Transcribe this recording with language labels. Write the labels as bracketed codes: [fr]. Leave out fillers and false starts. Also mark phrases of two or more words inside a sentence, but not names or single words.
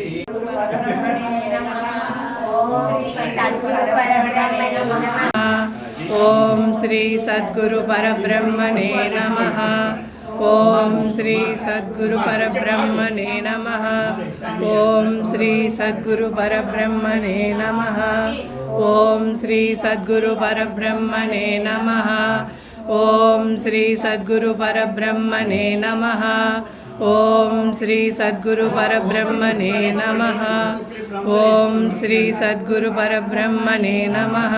[sa] ओम श्री सद्गुरु परब्रह्मणे नमः। ओम श्री सद्गुरु परब्रह्मणे नमः। ओम श्री सद्गुरु परब्रह्मणे नमः। ॐ श्री सद्गुरु परब्रह्मणे नमः. ॐ श्री सद्गुरु परब्रह्मणे नमः. ॐ श्री सद्गुरु परब्रह्मणे नमः. ॐ श्री सद्गुरु परब्रह्मणे नमः.